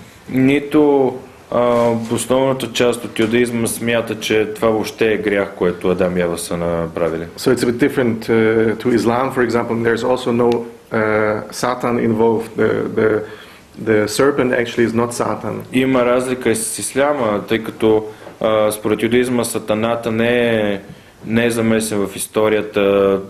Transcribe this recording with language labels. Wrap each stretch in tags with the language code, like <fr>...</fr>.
<bg>Нито основната част от юдаизма смята, че това въобще е грях, което Адам и Ева са направили.</bg> <en>So it's a bit different to Islam, for example. There's also no Satan involved. The serpent actually is not Satan.</en> <bg>Има разлика и с исляма, тъй като според юдаизма сатаната не е замесен в историята.</bg>